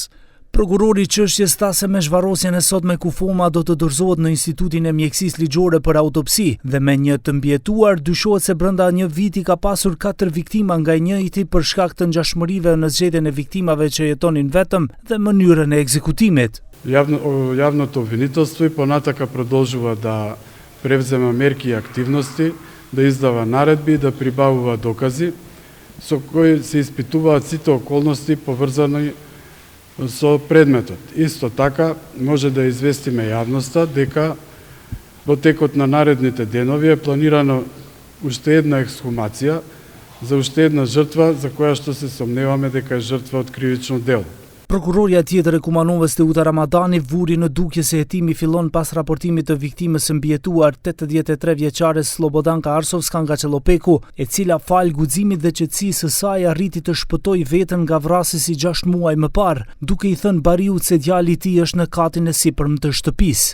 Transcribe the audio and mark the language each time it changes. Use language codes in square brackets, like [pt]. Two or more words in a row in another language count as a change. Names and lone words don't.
[sq] Prokurori i çështjes tha se me zhvarrosjen e sotme Kufoma do të dorëzohet në Institutin e Mjekësisë Ligjore për autopsi dhe me një të mbjetuar dyshohet se brenda një viti ka pasur 4 viktima, nga i njëjti për shkak të ngjashmërive në zgjedhjen e viktimave që jetonin vetëm dhe mënyrën e ekzekutimit. [mk] Javното обвинителство и понатака продолжува да превзема мерки и активности, да издава наредби и да прибавува докази со кои се испитуваат сите околности поврзани со предметот. Исто така може да известиме јавноста дека во текот на наредните денови е планирано уште една ексхумација за уште една жртва за која што се сомневаме дека е жртва од кривично дело. [sq] Prokuroria tjetër e Kumanovës, Teuta Ramadani, vuri në dukje se hetimi fillon pas raportimit të viktimës së mbjetuar 83 vjeçare Slobodanka Arsovska nga Çellopeku, e cila fal guximit dhe qetësisë së saj arriti të shpëtojë veten nga vrasësi 6 muaj më parë, duke i thënë bariut se djali i tij është në katin e sipërm të shtëpisë.